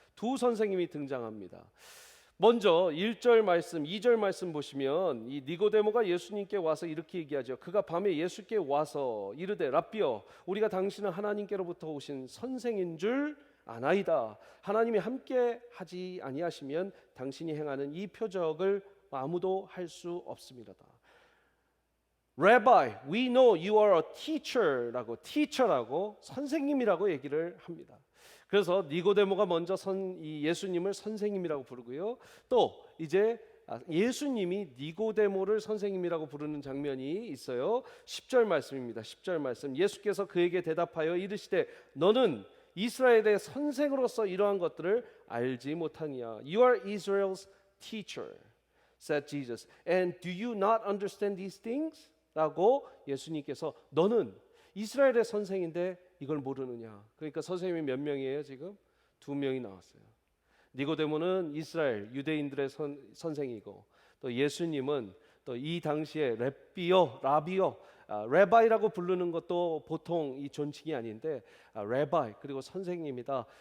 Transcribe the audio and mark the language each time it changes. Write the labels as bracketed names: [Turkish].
[Korean] 두 선생님이 등장합니다. 먼저 1절 말씀, 2절 말씀 보시면 이 니고데모가 예수님께 와서 이렇게 얘기하죠. 그가 밤에 예수께 와서 이르되 라삐어, 우리가 당신은 하나님께로부터 오신 선생인 줄 아나이다. 하나님이 함께 하지 아니하시면 당신이 행하는 이 표적을 아무도 할 수 없습니다. [English] Rabbi, we know you are a teacher라고, teacher라고 [Korean] 선생님이라고 얘기를 합니다. 그래서 니고데모가 먼저 이 예수님을 선생님이라고 부르고요. 또 이제 예수님이 니고데모를 선생님이라고 부르는 장면이 있어요. 10절 말씀입니다. 10절 말씀. 예수께서 그에게 대답하여 이르시되 너는 이스라엘의 선생으로서 이러한 것들을 알지 못하니야. [English] You are Israel's teacher, said Jesus. And do you not understand these things? [Korean] 라고 예수님께서, 너는 이스라엘의 선생인데 이걸 모르느냐. 그러니까 선생님이 몇 명이에요? 지금 2명이 나왔어요. 니고데모는 이스라엘 유대인들의 선생이고, 또 예수님은 또 이 당시에 라비오, 레바이라고 부르는 것도 보통 이 존칭이 아닌데, 레바이, 그리고 선생님이다.